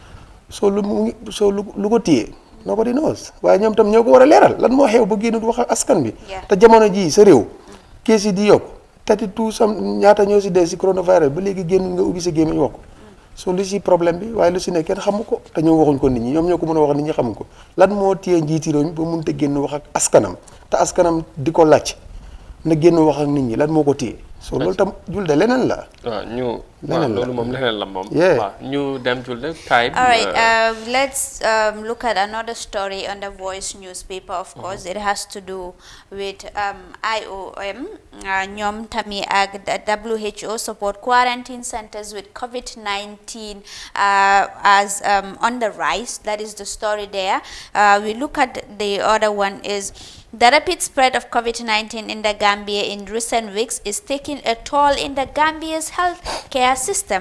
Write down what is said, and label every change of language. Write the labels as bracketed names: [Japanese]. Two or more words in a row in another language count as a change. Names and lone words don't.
[Wolof] lu ko téye [English] nobody knows [Wolof] waaye ñoom tam ñoo ko war a leeral lan moo xew ba génn wax ak askan bi te jamono ji sa réew kees yi di yokk tati tout sam ñaata ñoo si dee si coronavirus ba léegi génn nga ubbi sa gémmiñ wax ko so lu si problème bi waaye lu si ne kenn xamu ko te ñoom waxuñ ko nit ñi ñoom ñoo ko mën a wax nit ñi xamuñ ko lan moo téye njiiti réew mi ba mënut a génn wax ak askanam te askanam di ko laaj na génn wax ak nit ñi lan moo ko téye so loolu tam julde leneen la loolu moom leneen la moom waaw ñu dem julde type [English] all right let's look at another story on the Voice newspaper of course it has to do with IOM [Wolof] ñoom tamit ak [English] WHO support quarantine centers with COVID-19 as on the rise that is the story there we look at the other one is the rapid spread of COVID-19 in the Gambia in recent weeks is taking a toll in the Gambia's healthcare system.